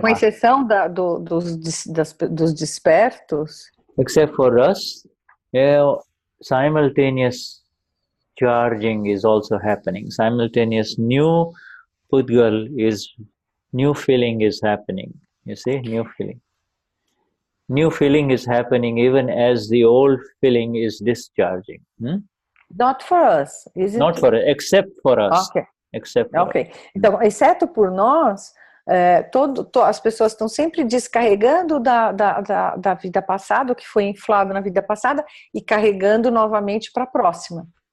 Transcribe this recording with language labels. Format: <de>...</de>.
<pt>Com exceção dos despertos.</pt> <en>Except for us, simultaneous charging is also happening. Simultaneous new Pudgal new feeling is happening. You see, new feeling. New feeling is happening even as the old feeling is discharging. Not for us, is it? Not for us, except for us. Okay. Except for us.</en> <pt>Então, exceto por nós, as pessoas estão sempre descarregando da vida passada, o que foi inflado na vida passada, e carregando novamente para a próxima.</pt>